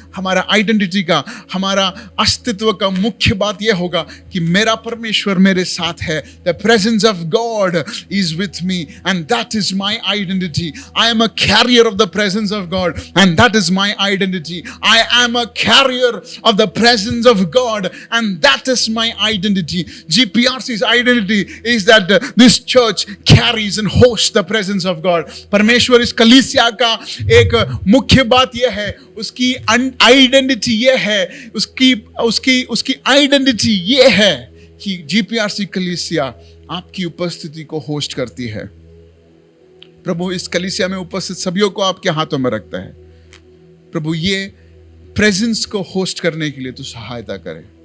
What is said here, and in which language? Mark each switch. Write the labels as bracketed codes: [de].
[hi] हमारा आइडेंटिटी का, हमारा अस्तित्व का मुख्य बात यह होगा कि मेरा परमेश्वर मेरे साथ है। [en] The presence of God is with me and that is my identity. I am a carrier of the presence of God and that is my identity. I am a carrier of the presence of God and that is my identity. GPRC's identity identity is that this church carries and hosts the presence of God. [hi] परमेश्वर इस कलीसिया का एक मुख्य बात यह है, उसकी आइडेंटिटी ये है, उसकी आइडेंटिटी ये है कि GPRC कलीसिया आपकी उपस्थिति को होस्ट करती है। प्रभु इस कलीसिया में उपस्थित सभी को आपके हाथों में रखता है। प्रभु ये प्रेजेंस को होस्ट करने के लिए तू सहायता करे।